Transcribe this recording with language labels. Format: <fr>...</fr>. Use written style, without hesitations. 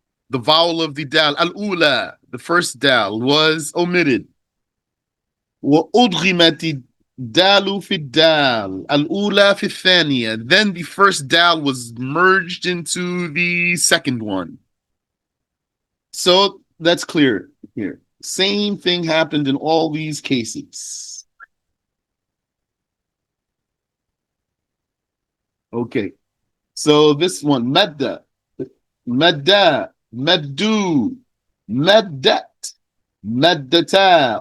<en>The vowel of the dal, al-ula, the first dal, was omitted.</en> <ar>وأدغمت الدال في الدال الأولى في الثانية.</ar> <en>Then the first dal was merged into the second one. So that's clear here. Same thing happened in all these cases. Okay. So this one, madda, madda, maddu, maddat, maddata.</en>